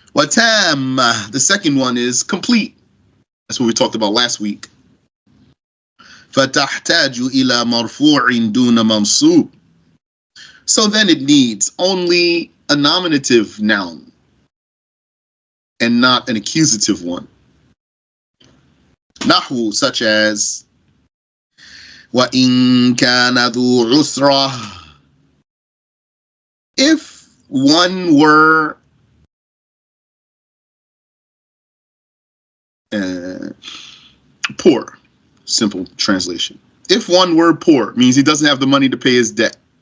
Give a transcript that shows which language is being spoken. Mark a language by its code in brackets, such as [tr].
[ar] وَتَامَّ, [en] the second one is complete. That's what we talked about last week. [ar] فَتَحْتَاجُ إِلَى مَرْفُوعٍ دُونَ مَنْصُوبٍ. [en] So then it needs only a nominative noun and not an accusative one. [ar] Nahu, [en] such as [ar] وَإِن كَانَ ذُو عُسْرَةٍ. [en] If one were poor, simple translation. If one were poor, means he doesn't have the money to pay his debt.